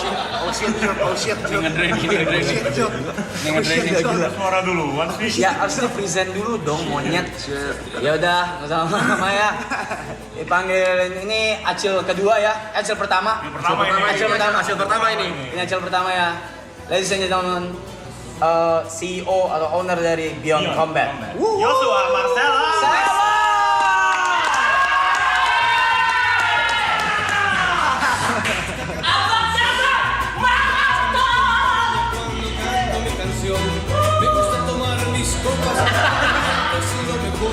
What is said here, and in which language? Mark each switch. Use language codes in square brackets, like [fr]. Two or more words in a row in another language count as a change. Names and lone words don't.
[en] Oh shit. [id] Suara duluan sih. ya harusnya [en] present dulu [id] dong monyet. Ya udah, nggak usah lama ya. Dipanggil ini Acil kedua ya, Acil pertama. Hasil pertama ini. Ini Acil pertama ya. [en] Ladies and gentlemen, [id] CEO atau owner dari Beyond Combat. Joshua Marcella. [es] Me gusta tomar mis copas, es lo mejor.